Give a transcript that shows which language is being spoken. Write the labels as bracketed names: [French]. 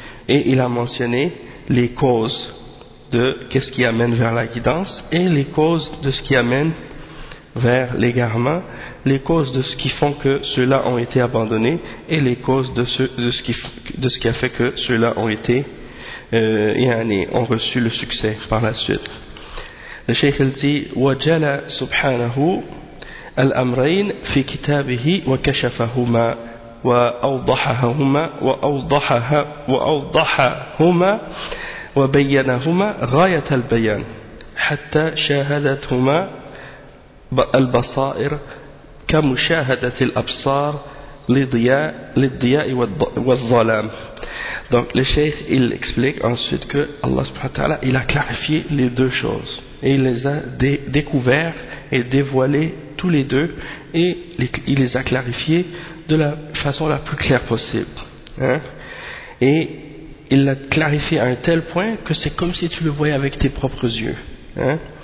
[French] Et il a mentionné les causes de qu'est-ce qui amène vers la guidance et les causes de ce qui amène vers l'égarement, les causes de ce qui font que ceux-là ont été abandonnés et les causes de ce qui a fait que ceux-là ont été ont reçu le succès par la suite. Le Cheikh il dit [Arabic] وَجَلَ سُبْحَانَهُ الْأَمْرَيْنَ فِي كِتَابِهِ وَكَشَفَهُمَا وَأَوْضَحَهُمَا وَأَوْضَحَهُمَا وَبَيَّنَهُمَا غَايَةَ الْبَيَانِ حَتَّى شَاهَدَتْهُمَا البصائر كمشاهدة الأبصار للضياء والظلام. [French] Donc le cheikh il explique ensuite que Allah subhanahu wa ta'ala il a clarifié les deux choses et il les a découvert et dévoilé tous les deux et il les a clarifiés de la façon la plus claire possible, hein? Et il l'a clarifié à un tel point que c'est comme si tu le voyais avec tes propres yeux, hein?